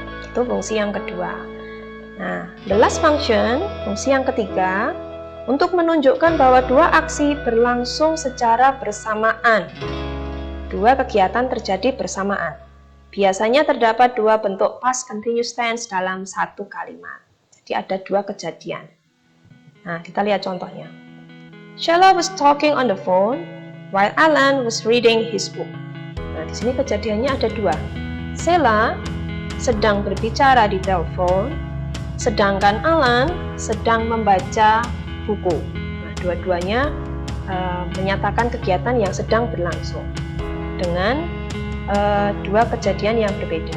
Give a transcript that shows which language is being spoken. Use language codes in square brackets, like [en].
[id] Itu fungsi yang kedua. Nah, [en] the last function, [id] fungsi yang ketiga, untuk menunjukkan bahwa dua aksi berlangsung secara bersamaan. Dua kegiatan terjadi bersamaan. Biasanya terdapat dua bentuk past continuous tense dalam satu kalimat. Jadi ada dua kejadian. Nah, kita lihat contohnya. [en] Sheila was talking on the phone while Alan was reading his book. [id] Nah, di sini kejadiannya ada dua. Sheila sedang berbicara di telepon, sedangkan Alan sedang membaca buku. Nah, dua-duanya menyatakan kegiatan yang sedang berlangsung dengan dua kejadian yang berbeda.